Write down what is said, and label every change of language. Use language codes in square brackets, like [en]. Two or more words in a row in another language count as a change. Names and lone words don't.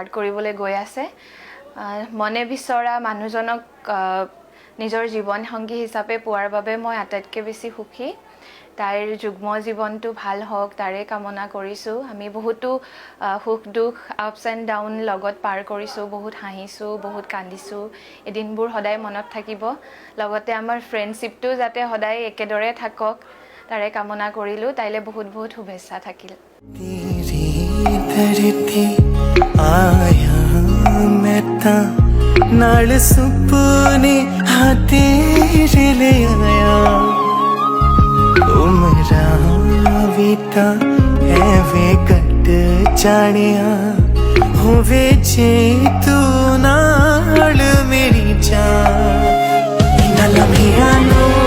[as] কৰিবলৈ গৈ আছে মনে বিচৰা মানুহজনক নিজৰ জীৱন সংগী হিচাপে পোৱাৰ বাবে মই আটাইতকৈ বেছি সুখী তাইৰ যুগ্ম জীৱনটো ভাল হওক তাৰে কামনা কৰিছোঁ আমি বহুতো সুখ দুখ [en] ups and down [as] লগত পাৰ কৰিছোঁ বহুত হাঁহিছোঁ বহুত কান্দিছোঁ এই দিনবোৰ সদায় মনত থাকিব লগতে আমাৰ ফ্ৰেণ্ডশ্বিপটো যাতে সদায় একেদৰে থাকক তাৰে কামনা কৰিলোঁ তাইলৈ বহুত বহুত শুভেচ্ছা থাকিল [pa] ਨਾਲ ਸੁਪਨੇ ਤੇਰੇ ਲੈ ਆਇਆ ਉਮਰਾਂ ਬੀਤਾ ਹੈ ਵੇ ਕੱਟ ਜਾਣੀਆਂ ਹੋਵੇ ਜੇ ਤੂੰ ਨਾਲ ਮੇਰੀ ਜਾਨ ਇਨ੍ਹਾਂ ਲਮਹਿਆਂ ਨੂੰ